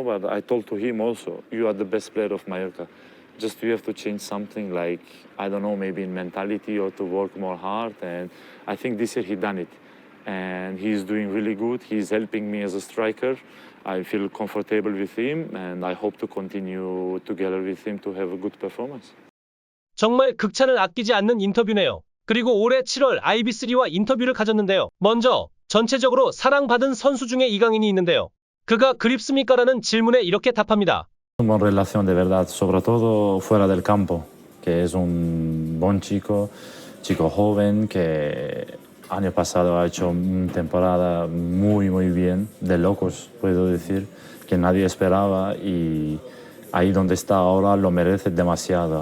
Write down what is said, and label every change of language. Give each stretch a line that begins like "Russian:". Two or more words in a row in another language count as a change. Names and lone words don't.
English: But I told to him also, you are the best player of Mallorca. Just you have to change something, like, I don't know, maybe in mentality or to work more hard. And I think this year he done it. And he's doing really good. He's helping me as a striker. I feel comfortable with him, and I hope to continue together with him to have a good performance.
Korean: 정말 극찬을 아끼지 않는 인터뷰네요. 그리고 올해 7월 IB3와 인터뷰를 가졌는데요. 먼저 전체적으로 사랑받은 선수 중에 이강인이 있는데요. 그가 그립습니까? 라는 질문에 이렇게 답합니다.
Spanish: Una relación de verdad, sobre todo fuera del campo, que es un buen chico joven que año pasado ha hecho una temporada muy bien, de locos, puedo decir, que nadie esperaba y ahí donde está ahora lo merece demasiado.